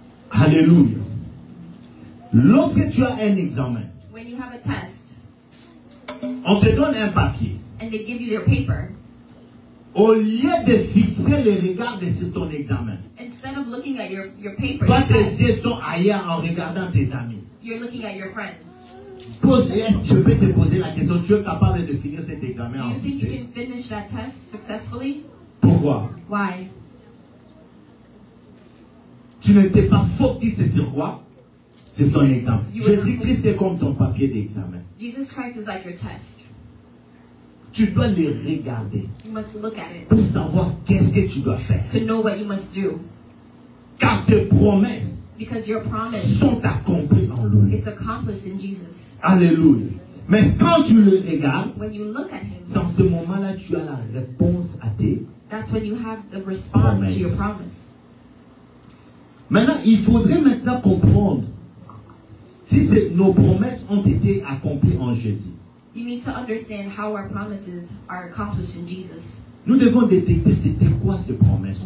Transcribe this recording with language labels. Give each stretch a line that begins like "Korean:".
French: alléluia. Lorsque tu as un examen,
English: when you have a test,
French: on te donne un papier.
English: and they give you their paper,
French: Au lieu de fixer les regards sur ton examen,
English: instead of looking at your paper,
French: toi
English: your
French: tes
English: test,
French: yeux sont ailleurs en regardant tes amis.
English: you're looking at your friends.
French: Est-ce que je peux te poser la question, tu es capable de finir cet examen
English: Do
French: en
English: you think you
French: fixé?
English: can finish that test successfully?
French: Pourquoi?
English: Why?
French: Tu n'étais pas focus sur quoi? Sur ton examen.
English: You were-
French: Jésus-Christ est comme ton papier d'examen.
English: Jesus Christ is like your test.
French: Tu dois les regarder
English: You must look at it
French: pour savoir qu'est-ce que tu dois faire.
English: to know what you must do.
French: Car tes promesses
English: Because your promise,
French: sont accomplies en lui.
English: it's accomplished in Jesus.
French: Alléluia. Mais quand tu le regardes,
English: When you look at Him,
French: c'est en ce moment-là que tu as la réponse à tes.
English: that's when you have the response to your promise.
French: Maintenant, il faudrait maintenant comprendre si nos promesses ont été accomplies en Jésus.
English: You need to understand how our promises are accomplished in Jesus.
French: Nous devons détecter c'était quoi ces promesses.